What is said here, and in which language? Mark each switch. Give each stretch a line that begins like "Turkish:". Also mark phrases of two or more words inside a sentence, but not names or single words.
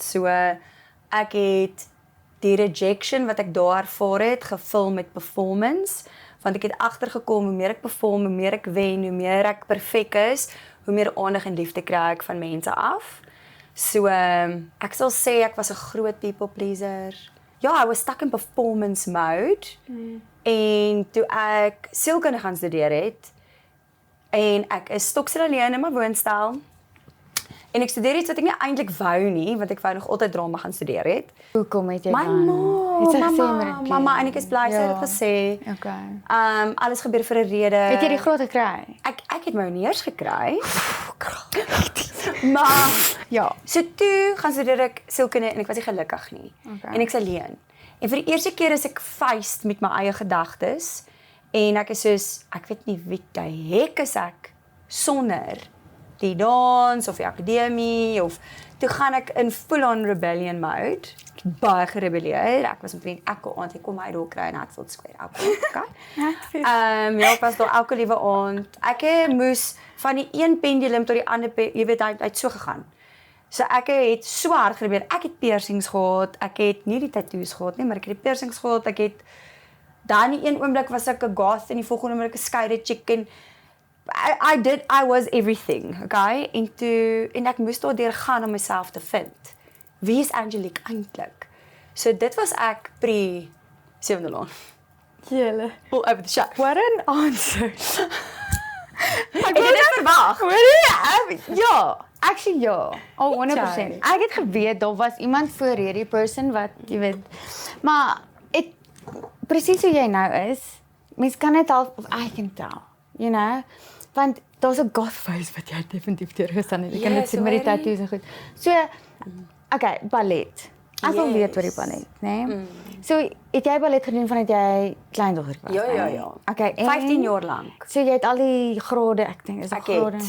Afrikaans: So ek het die rejection wat ek daar ervaar het gevul met performance, want ek het agtergekom hoe meer ek perform, hoe meer ek wen, hoe meer ek perfek is, hoe meer aandag en liefde kry ek van mense af. So ek sal sê ek was 'n groot
English: people pleaser. Ja, I was stuck in performance mode.
Afrikaans: En toe ek sielkunde gaan studeer het en ek is stoksel alleen in my woonstel. En ek studeer iets wat ek nie eintlik wou nie, want ek wou nog altyd drama gaan studeer het. Hoekom het jy My dan? ma, Het sy gesê met dit? mama en ek is bly sy het dit gesê. Okay. Alles gebeur vir 'n rede. Het jy die graad gekry? Ek het my honeurs gekry. Maar ja, so toe gaan studeer ek sielkunde en ek was nie gelukkig nie. Okay. En ek's alleen. En vir die eerste keer is ek faced met my eie gedagtes en ek is soos ek weet nie wie die hek is ek sonder die dans of die akademie of toe gaan ek in
English: full on rebellion mode.
Afrikaans: Ek het baie gerebelleer. Ek was omtrent elke aand ek kom my rol kry in Hatfield Square. Okay. Ja, ek was daar elke liewe aand. Ek moes van die een pendulum tot die ander, jy weet hy het so gegaan. So ek het so hard gerebelleer. Ek het piercings gehad. Ek het nie die tattoos gehad nie, maar ek het die piercings gehad. Ek het dan in een oomblik was ek 'n goth en die volgende oomblik 'n skade chick en
English: I was everything,
Afrikaans: okay? En ek moes daardeur gaan om myself te vind. Wie is Angelique eintlik? So dit was ek pre Sewende Laan. Julle.
English: All over the shop. What an answer.
Afrikaans: Ek het dit verwag. Ja, actually ja. Al 100%. Ek het geweet daar was iemand voor hierdie person wat, jy weet. Maar presies hoe jy nou is, mens kan net al of
English: I can tell, you know?
Afrikaans: Want daar's 'n goth face wat jy definitief deurgestaan het. Ek kan dit sien met die tattoos en goed. So, okay, ballet. Ek wil weet oor die ballet, né? So, het jy ballet gedoen vandat jy kleindogter was? Ja. Okay, 15 jaar lank. So jy het al die grade, ek dink, is dit grade en